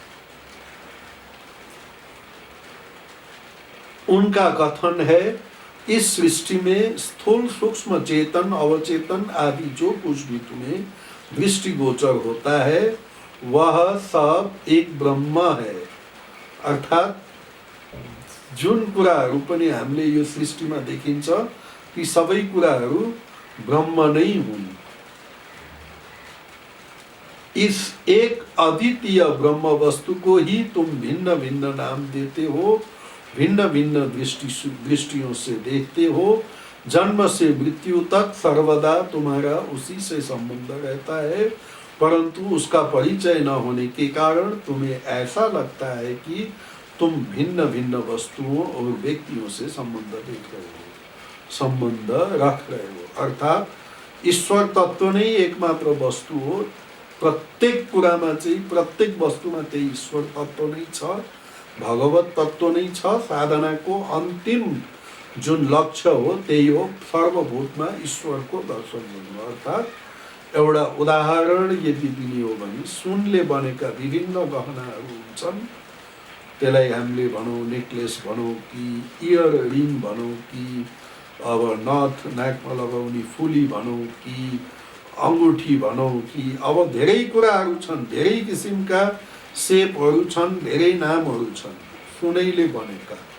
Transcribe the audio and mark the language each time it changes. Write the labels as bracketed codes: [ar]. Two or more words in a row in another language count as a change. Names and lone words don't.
[hi] उनका कथन है, इस सृष्टि में स्थूल सूक्ष्म चेतन अवचेतन आदि जो कुछ भी तुम्हें दृष्टिगोचर होता है वह सब एक ब्रह्म है। [ne] अर्थात् जुन कुराहरू पनि हामीले यो सृष्टिमा देखिन्छ ती सबै कुराहरू ब्रह्म नै हुन्। [hi] इस एक अद्वितीय ब्रह्म वस्तु को ही तुम भिन्न भिन्न नाम देते हो, भिन्न भिन्न दृष्टियों से देखते हो। जन्म से मृत्यु तक सर्वदा तुम्हारा उसी से संबंध रहता है, परंतु उसका परिचय न होने के कारण तुम्हें ऐसा लगता है कि तुम भिन्न भिन्न वस्तुओं और व्यक्तियों से संबंध देख रहे हो, संबंध रख रहे हो। [ne] अर्थात ईश्वर तत्व नै एकमात्र वस्तु हो। प्रत्येक कुरामा चाहिँ प्रत्येक वस्तुमा त्यही ईश्वर तत्व नै छ, भगवत तत्व नै छ। साधनाको अन्तिम जुन लक्ष्य हो त्यही हो सर्वभूतमा ईश्वरको दर्शन गर्नु। अर्थात् एउटा उदाहरण यदि दिने हो भने सुनले बनेका विभिन्न गहनाहरू हुन्छन्, त्यसलाई हामीले भनौँ नेकलेस भनौँ कि [en] ear ring [ne] भनौँ कि अब नथ नाकमा लगाउने फुली भनौँ कि अंगूठी भनौँ कि अब धेरै कुराहरू छन्, धेरै किसिमका सेपहरू छन्, धेरै नामहरू छन् सुनैले बनेका।